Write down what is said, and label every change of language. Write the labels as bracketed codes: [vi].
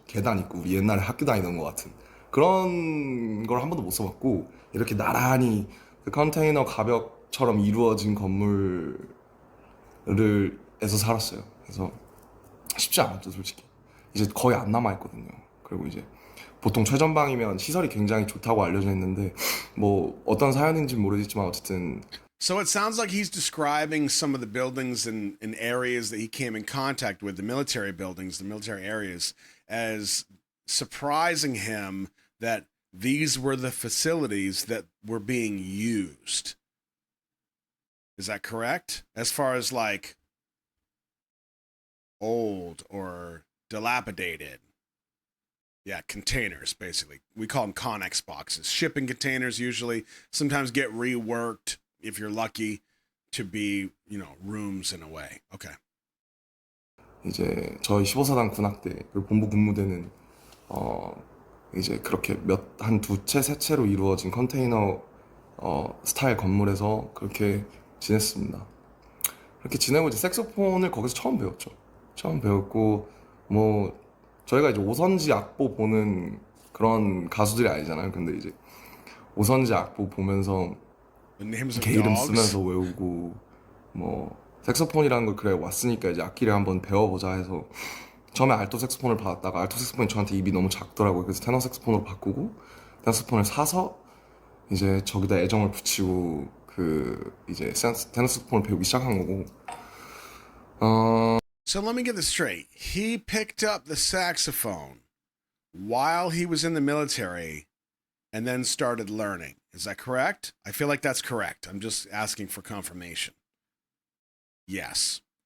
[ko] 계단 있고 우리 옛날에 학교 다니던 것 같은 그런 걸 한 번도 못 써봤고 이렇게 나란히 그 컨테이너 가벽처럼 이루어진 건물을 에서 살았어요. 그래서 쉽지 않았죠, 솔직히. 이제 거의 안 남아 있거든요. 그리고 이제 보통 최전방이면 시설이 굉장히 좋다고 알려져 있는데 뭐 어떤 사연인지 모르겠지만 어쨌든 [en] So it sounds like he's describing some of the buildings and areas that he came in contact with, the military buildings, the military areas, as surprising him that these were the facilities that were being used. Is that correct? As far as like old or dilapidated. Yeah, containers, basically. We call them Connex boxes. Shipping containers usually sometimes get reworked if you're lucky to be, rooms in a way. Okay. [ko] 이제 저희 15사단 군악대 그 본부 군무대는 이제 그렇게 한 두 채, 세 채로 이루어진 컨테이너 스타일 건물에서 그렇게 지냈습니다. 그렇게 지내고 이제 색소폰을 거기서 처음 배웠죠. 처음 배웠고 뭐 저희가 이제 오선지 악보 보는 그런 가수들이 아니잖아요. 근데 이제 오선지 악보 보면서 [en] The names of [ko] 개 이름 [en] dogs. [ko] 쓰면서 외우고 뭐 색소폰이라는 걸 그래 왔으니까 이제 악기를 한번 배워보자 해서 처음에 알토 색소폰을 받았다가 알토 색소폰이 저한테 입이 너무 작더라고요. 그래서 테너 색소폰으로 바꾸고 테너 색소폰을 사서 이제 저기다 애정을 붙이고 그 이제 테너 색소폰을 배우기 시작한 거고. [en] So let me get this straight. He picked up the saxophone while he was in the military and then started learning. Is that correct? I feel like that's correct. I'm just asking for confirmation. Yes.